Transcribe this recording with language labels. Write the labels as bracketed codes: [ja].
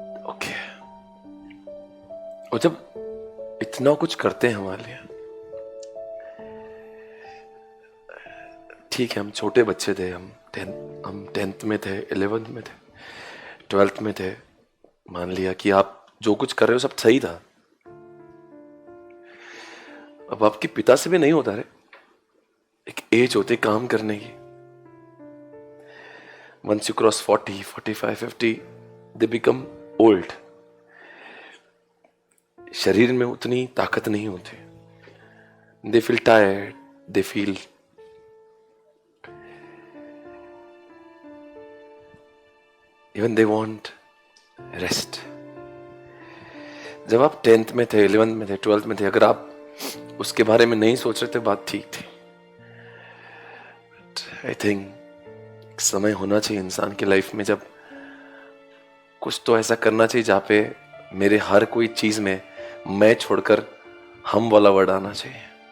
[hi] Okay. और जब इतना कुछ करते हैं हमारे लिए, ठीक है हम छोटे बच्चे थे, हम टेंथ में थे, 11th में थे, 12th में थे, मान लिया कि आप जो कुछ कर रहे हो सब सही था। अब आपके पिता से भी नहीं होता रे। एक एज होती काम करने की। [en] Once you cross 40, 45, 50, they become old. [hi] शरीर में उतनी ताकत नहीं होती। [en] They feel tired, they feel even they want rest. [hi] जब आप 10th में थे, 11th में थे, 12th में थे, अगर आप उसके बारे में नहीं सोच रहे थे बात ठीक थी। [en] I think [hi] समय होना चाहिए इंसान की लाइफ में जब कुछ तो ऐसा करना चाहिए जहां पे मेरे हर कोई चीज में मैं छोड़कर हम वाला वर्ड आना चाहिए।